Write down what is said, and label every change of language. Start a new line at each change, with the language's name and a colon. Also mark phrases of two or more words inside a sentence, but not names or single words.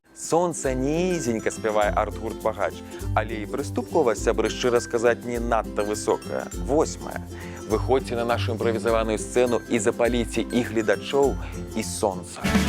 Ukrainian: Сонце нізенька, співає арт-гурт «Багач».
Belarusian: Але і прыступковасць, сябры, шчыра сказаць, не надта высокая. 8. Выходзьце на нашу імправізаваную сцэну і запаліце і гледачоў, і сонца.